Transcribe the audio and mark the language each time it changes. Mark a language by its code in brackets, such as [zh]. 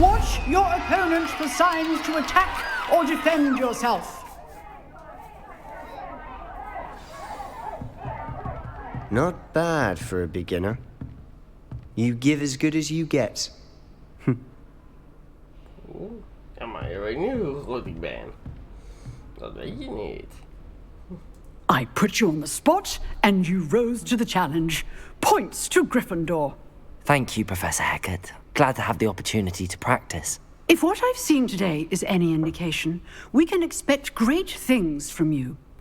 [en] Watch your opponent for signs to attack or defend yourself. Not bad for a beginner. You give as good as you get. [nl] Ja, maar je weet niet hoe goed ik ben. Dat weet je niet. [en] I put you on the spot, and you rose to the challenge. Points to Gryffindor. Thank you, Professor Hecat. Glad to have the opportunity to practice. If what I've seen today is any indication, we can expect great things from you.